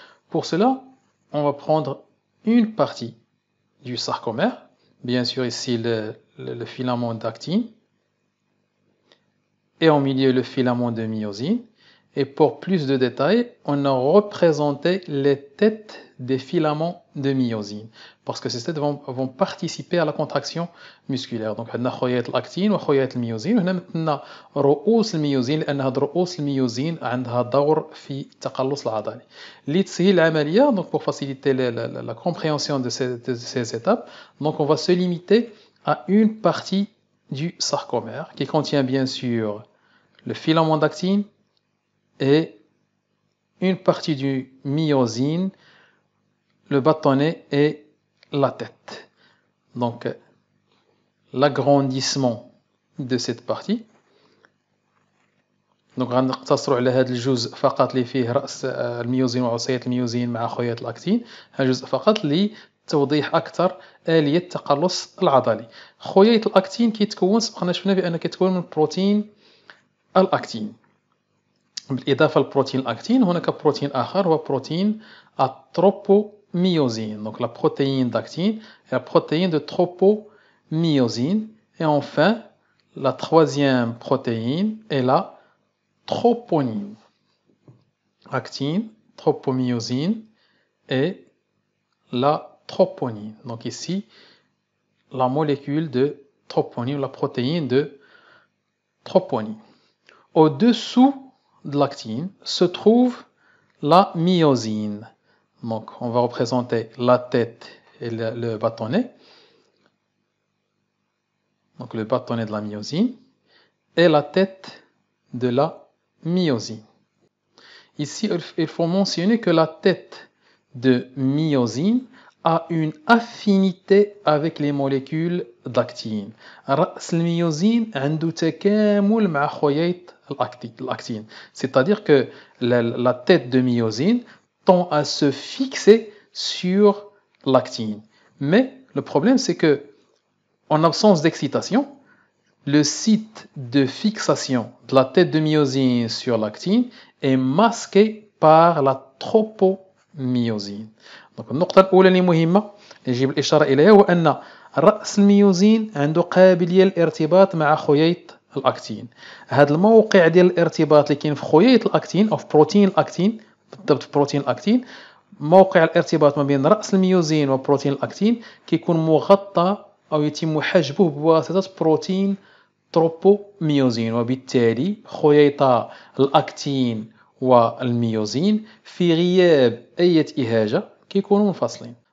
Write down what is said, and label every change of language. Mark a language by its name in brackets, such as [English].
[French] Pour cela, on va prendre une partie du sarcomère, bien sûr ici le filament d'actine, et au milieu le filament de myosine. Et pour plus de détails, on a représenté les têtes des filaments de myosine, parce que ces têtes vont participer à la contraction musculaire. Donc, on a [Arabic] خياط الأكتين وخياط الميوزين، وهنا مثلنا رؤوس الميوزين لأن هاد رؤوس الميوزين عندها دور في التقلص العضلي. لتسهيل العملية، [French] donc pour faciliter la compréhension de ces étapes, donc on va se limiter à une partie du sarcomère qui contient bien sûr le filament d'actine et une partie du myosine, le bâtonnet et la tête. Donc, l'agrandissement de cette partie. [Arabic] Donc, غنقتصروا على هذا الجزء فقط اللي فيه رأس الميوزين وعصيات الميوزين مع خياط الأكتين، هذا الجزء فقط لتوضيح أكثر آلية التقلص العضلي. خياط الأكتين كيتكون سبقنا شفنا بأنه كيتكون من بروتين الأكتين. بالإضافة لبروتين الأكتين هناك بروتين آخر هو بروتين التروبوميوزين. [French] Donc la protéine d'actine et la protéine de tropomyosine. Et enfin, la troisième protéine est la troponine. Actine, tropomyosine et la troponine. Donc ici, la molécule de troponine, la protéine de troponine. Au-dessous de l'actine se trouve la myosine. Donc, on va représenter la tête et le bâtonnet. Donc, le bâtonnet de la myosine et la tête de la myosine. Ici, il faut mentionner que la tête de myosine a une affinité avec les molécules d'actine. [Arabic] رأس الميوزين عنده تكامل مع خياط l'actine. [French] C'est-à-dire que la tête de myosine tend à se fixer sur l'actine. Mais le problème, c'est que en absence d'excitation, le site de fixation de la tête de myosine sur l'actine est masqué par la tropomyosine. [Arabic] Donc, النقطة الأولى اللي مهمة يجب الإشارة إليها هو أن رأس الميوزين عنده قابلية للارتباط مع خياط الأكتين. هذا الموقع ديال الارتباط اللي كاين في خياط الأكتين أو في بروتين الأكتين، بالضبط في بروتين الأكتين، موقع الارتباط ما بين رأس الميوزين وبروتين الأكتين كيكون مغطى أو يتم حجبه بواسطة بروتين تروبوميوزين، وبالتالي خياطا الأكتين والميوزين في غياب أي إهاجة كيكونوا منفصلين.